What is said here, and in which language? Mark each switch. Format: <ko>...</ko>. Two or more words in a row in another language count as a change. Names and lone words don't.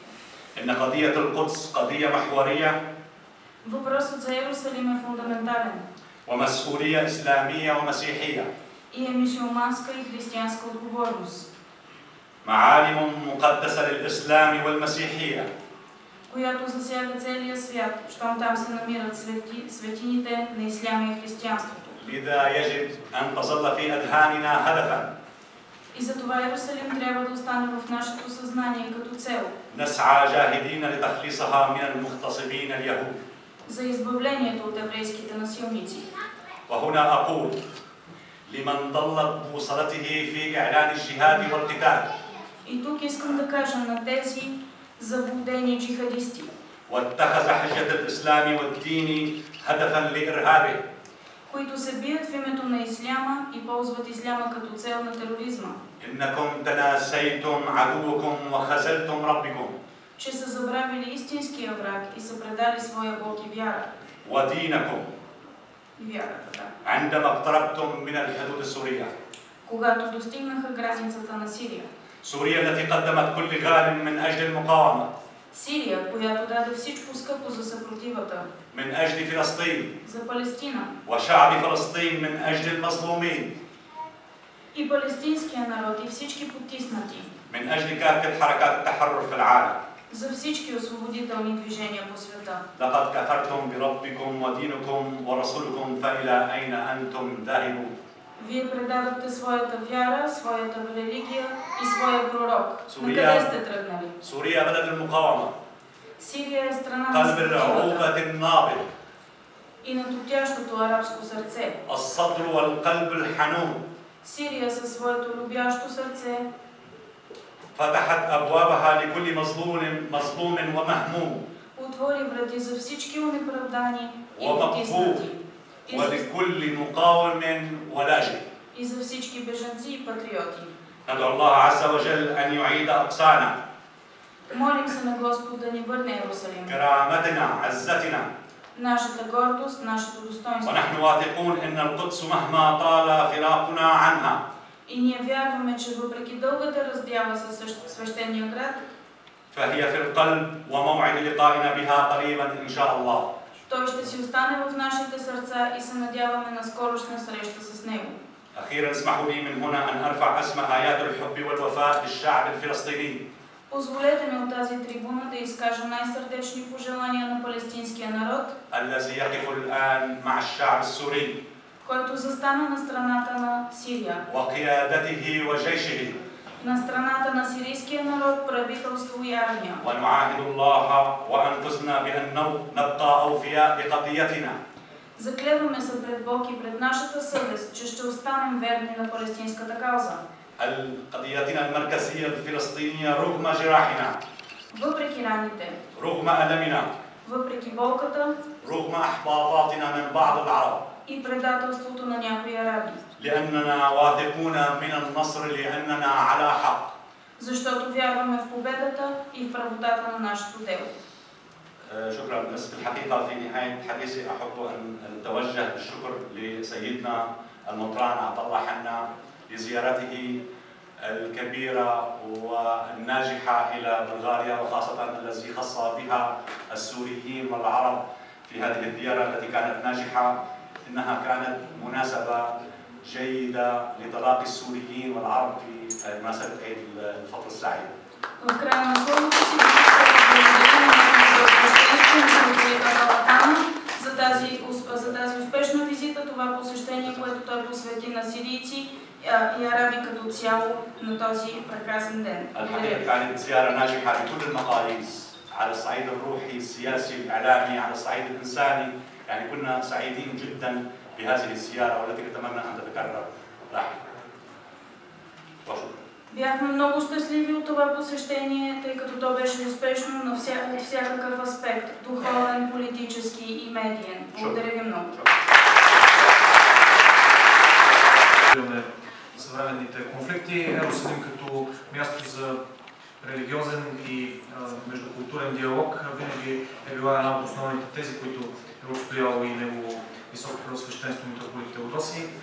<ar>إن قضية القدس قضية محورية.</ar> <bg>Въпросът за Иерусалим е фундаментален.</bg> <ar>ومسؤولية إسلامية ومسيحية.</ar> <bg>И е мюсюлманска и християнска отговорност.</bg> <ar>معالم مقدسة للإسلام والمسيحية.</ar> <bg>Която засяга целия свят, щом там се намират светините на исляма и християнството.</bg> <ar>لذا يجب أن تظل في أذهاننا هدفا.</ar> <bg>И затова Иерусалим трябва да остане в нашето съзнание като цел.</bg> <ar>نسعى جاهدين لتخليصها من المغتصبين اليهود.</ar> <bg>За избавлението от еврейските насилници.</bg> <ar>وهنا أقول لمن ضلت بوصلته في إعلان الجهاد والقتال.</ar> <bg>И тук искам да кажа на тези заблудени джихадисти.</bg> <ar>واتخذ حجة الإسلام والدين هدفا لإرهابه.</ar> <bg>Които се бият в името на исляма и ползват исляма като цел на тероризма.</bg> <ar>إنكم تناسيتم عدوكم وخذلتم ربكم.</ar> <bg>Че са забравили истинския враг и са предали своя Бог и вяра.</bg> <ar>ودينكم.</ar> <bg>И вярата, да.</bg> <ar>عندما اقتربتم من الحدود السورية.</ar> <bg>Когато достигнаха границата на Сирия.</bg> <ar>سوريا التي قدمت كل غال من أجل المقاومة.</ar> <bg>Сирия, която даде всичко скъпо за съпротивата.</bg> <ar>من أجل فلسطين.</ar> <bg>За Палестина.</bg> <ar>وشعب فلسطين من أجل المظلومين.</ar> <bg>И палестинския народ и всички потиснати.</bg> <ar>من أجل كافة حركات التحرر في العالم.</ar> <bg>За всички освободителни движения по света.</bg> <ar>لقد كفرتم بربكم ودينكم ورسولكم فإلى أين أنتم ذاهبون؟</ar> <bg>Вие предадохте своята вяра, своята религия и своя пророк. На Сурия. къде сте тръгнали?</bg> <ar>سوريا بلد المقاومة.</ar> <bg>Сирия е страна на</bg> <ar>قلب</ar> <bg>съпротивата</bg> <ar>العروبة النابض.</ar> <bg>и на топтящото арабско сърце.</bg> <ar>الصدر والقلب الحنون.</ar> <bg>Сирия със своето любящо сърце</bg> <ar>فتحت أبوابها لكل مظلوم ومهموم.</ar> <bg>отвори врати за всички онеправдани и</bg> <ar>ومقهور</ar> <bg>потиснати.</bg> <ar>ولكل مقاوم ولاجئ.</ar> <bg>И за всички бежанци и патриоти.</bg> <ar>ندعو الله عز وجل أن يعيد أقصانا.</ar> <bg>Молим се на Господ да ни върне Иерусалим.</bg> <ar>كرامتنا عزتنا.</ar> <bg>Нашата гордост, нашето достоинство.</bg> <ar>ونحن واثقون أن القدس مهما طال فراقنا عنها.</ar> <bg>И ние вярваме, че въпреки дългата раздяла със свещения град,</bg> <ar>فهي في القلب وموعد لقائنا بها قريبا إن شاء الله.</ar> <bg>той ще си остане в нашите сърца и се надяваме на скорошна среща с него.</bg> <ar>أخيرا اسمحوا لي من هنا أن أرفع أسمى آيات الحب والوفاء للشعب الفلسطيني.</ar> <bg>Позволете ми от тази трибуна да изкажа най-сърдечни пожелания на палестинския народ,</bg> <ar>الذي يقف الآن مع الشعب السوري.</ar> <bg>който застана на страната на Сирия,</bg> <ar>وقيادته وجيشه.</ar> <bg>на страната на сирийския народ, правителство и армия.</bg> <ar>ونعاهد الله وأنفسنا بأن نبقى أوفياء لقضيتنا.</ar> <bg>Заклеваме се пред Бог и пред нашата съвест, че ще останем верни на палестинската кауза.</bg> <ar>قضيتنا المركزية الفلسطينية رغم جراحنا.</ar> <bg>Въпреки раните,</bg> <ar>رغم ألمنا.</ar> <bg>въпреки болката</bg> <ar>رغم أحباطاتنا من بعض العرب.</ar> <bg>и предателството на някои араби.</bg> <ar>لأننا واثقون من النصر لأننا على حق.</ar> <bg>Защото вярваме в победата и в правотата на нашето дело.</bg> <ar>شكرا. بس في الحقيقة في نهاية حديثي أحب أن أتوجه بالشكر لسيدنا المطران عطا الله حنا لزيارته الكبيرة والناجحة إلى بلغاريا، وخاصة الذي خص بها السوريين والعرب في هذه الزيارة التي كانت ناجحة. إنها كانت مناسبة جيدة لتلاقي السوريين والعرب في مناسبة عيد الفطر السعيد.</ar> <bg>В края на словото си за тази успешна визита, това посещение, което той посвети на сирийци и араби като цяло на този прекрасен ден.</bg> <ar>الحقيقة كانت زيارة ناجحة بكل المقاييس، على الصعيد الروحي، السياسي، الإعلامي، على الصعيد الإنساني، يعني كنا سعيدين جدا بهذه الزيارة والتي نتمنى أن تتكرر لاحقا. وشكرا.</ar> <bg>Бяхме много щастливи от това посещение, тъй като то беше успешно от всякакъв аспект – духовен, политически и медиен. Благодаря ви много. Съвременните конфликти, Иерусалим като място за религиозен и междукултурен диалог винаги е била една от основните тези, които е отстояло и негово високо преосвещенство митрополит Теодосий.</bg>